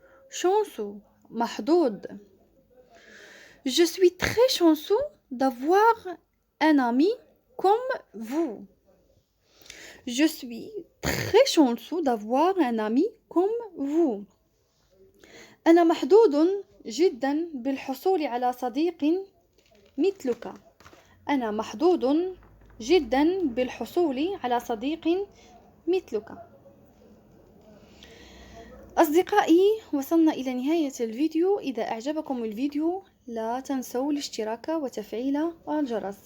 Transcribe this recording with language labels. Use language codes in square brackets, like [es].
[fr] chanceux محظوظ. Je suis très chanceux d'avoir un ami comme vous. Je suis très chanceux d'avoir un ami comme vous. [ar] أنا محظوظ جدا بالحصول على صديق مثلك. أنا محظوظ جدا بالحصول على صديق مثلك. أصدقائي، وصلنا إلى نهاية الفيديو. إذا أعجبكم الفيديو لا تنسوا الاشتراك وتفعيل الجرس.